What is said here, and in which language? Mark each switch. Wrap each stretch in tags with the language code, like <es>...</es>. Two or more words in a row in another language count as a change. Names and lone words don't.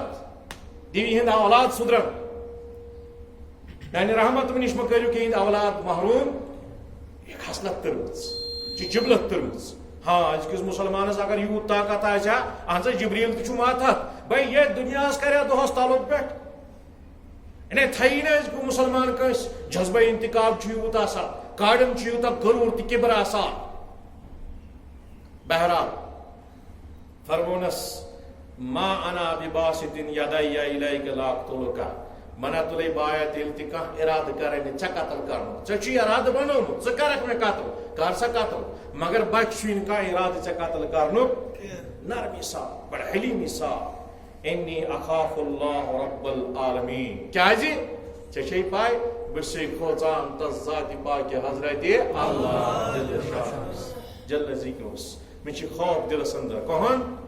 <ks>دیوی ہٕنٛدۍ اولاد سُدرن میانہِ رحمت نِش مہ کٔرِو کِہیٖنۍ اولاد محروٗم یہِ خصلت تٔرمٕژ چھِ جبلت تٔرمٕژ ہاں أزکِس مُسلمانس اگر یوٗت طاقت آسہِ ہا اہن سا جبریٖل تہِ چھُ ماتحت بھائی یتھ دُنیاہس کریا دۄہس تعلق پٮ۪ٹھ یعنی تھایی نہٕ أزکہِ مُسلمان کٲنٛسہِ جذبے انتقام چھُ یوٗت آسان کاڑٮ۪ن چھُ یوٗتاہ غروٗر تہٕ کِبر آسان بہرحال فرمونس</ks> <ar>ما انا بباسط يدي اليك لاقتلك</ar> <ks>منا تُلے بایا تیٚلہِ تہِ کانٛہہ اِرادٕ کرے ژےٚ قتل کرنُک ژےٚ چھُے اِرادٕ بنومُت ژٕ کرکھ مےٚ قتل کر سا قتل مگر بچہِ چھُے نہٕ کانٛہہ اِرادٕ ژےٚ قتل کرنُک نرمی سان بڑٕ حلیٖمی سان</ks> <ar>انی اخاف اللہ رب العالمین</ar> <ks>کیازِ ژےٚ چھے پاے بہٕ چھُسے کھوژان تس ذاتِ پاکہِ حضرت اللہ جل ذکرُس مےٚ چھِ خوف دِلس انٛدر کہن</ks>